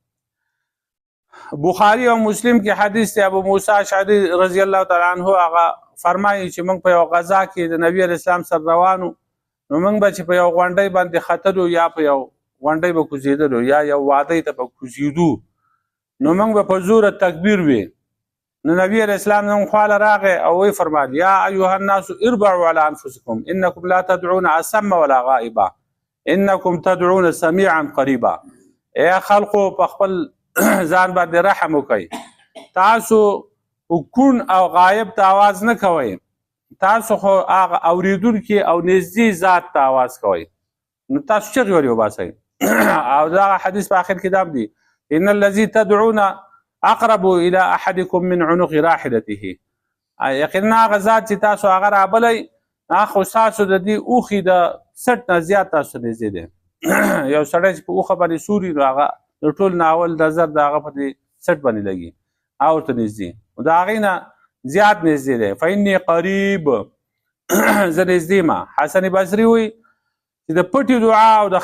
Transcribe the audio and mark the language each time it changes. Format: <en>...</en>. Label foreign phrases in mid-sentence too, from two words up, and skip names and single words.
<ps>بخاری او مسلم کې حدیث دی ابو موسی اشعری</ps> <ar>رضی الله تعالی عنه</ar> <ps>هغه فرمایي چې موږ په یو غزا کې د نبی علیه السلام سره روانو نو موږ به چې په یو غونډۍ باندې ختلو یا په یو غونډۍ به کوزېدلو یا یو وادۍ ته به کوزېدو نو موږ به په زوره تکبیر وي نو نبی علیه السلام زموږ خواله راغی او وی فرمایل</ps> <ar>یا ایها الناس اربعوا على انفسکم انکم لا تدعون اصم ولا غائبا انکم تدعون سمیعا قریبا</ar> <ps>ای خلقو په خپل ځان باندې رحم وکړئ تاسو کون او غایب ته آواز نه کوئ تاسو خو هغه اوریدونکي او نږدې ذات ته آواز کوئ نو تاسو چغې ولې وباسئ او دا حدیث په آخر کې دا دی</ps> <ar>ان الذي تدعون اقرب الى احدكم من عنق راحلته</ar> <ps>یقینا هغه ذات چې تاسو هغه رابلی هغه خو ستاسو د دې اوښې د سټ نه زیات تاسو نږدې دی یو سړی چې په اوښه باندې سوري نو هغه د ټول ناول نظر د هغه په دې سټ باندې لګي او ورته نږدې د هغې نه زیات نږدې دی</ps> <ar>فإني قریب</ar> <ps>زه نږدې ما حسن بصري وایي چې د پټې دعا او د</ps>